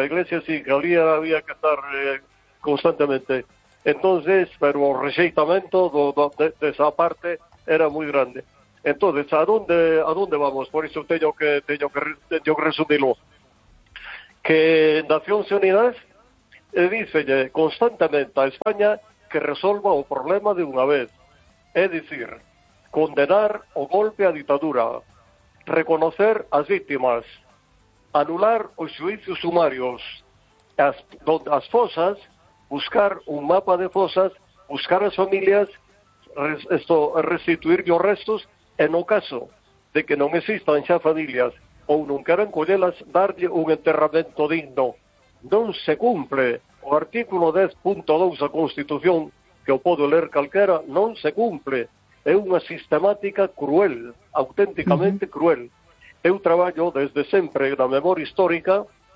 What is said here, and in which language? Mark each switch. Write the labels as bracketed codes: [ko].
[es] La iglesia sí que había que estar constantemente. Entonces, pero el rejeitamiento de esa parte era muy grande. Entonces, ¿a dónde vamos? Por eso tengo que resumirlo. Que Naciones Unidas [gl] e dicelle constantemente a España que resolva o problema de unha vez. É dicir, condenar o golpe á ditadura, reconocer as vítimas, anular os xuízos sumarios, as fosas, buscar un mapa de fosas, buscar as familias, restituir os restos, e no caso de que non existan xa familias ou non queran collelas, darlle un enterramento digno. Non se cumple o artículo 10.2 da Constitución, que o pode ler calquera, non se cumple. É unha sistemática cruel, auténticamente cruel. Eu traballo desde sempre na memoria histórica.